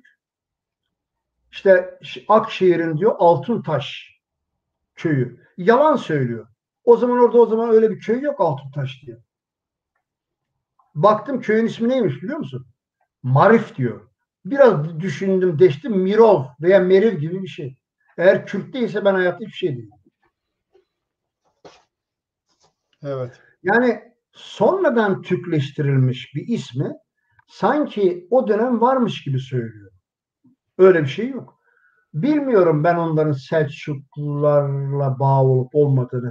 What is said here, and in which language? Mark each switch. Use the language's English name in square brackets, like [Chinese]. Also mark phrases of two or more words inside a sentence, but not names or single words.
[Turkish] İşte Akşehir'in diyor Altıntaş köyü. Yalan söylüyor. O zaman öyle bir köy yok Altıntaş diye. Baktım köyün ismi neymiş biliyor musun? Marif diyor. Biraz düşündüm, deştim. Mirov veya Meriv gibi bir şey. Eğer Kürt değilse ben hayatta hiçbir şey değilim. Evet. Yani sonradan Türkleştirilmiş bir ismi sanki o dönem varmış gibi söylüyor. Öyle bir şey yok. Bilmiyorum ben onların Selçuklularla bağ olup olmadığını.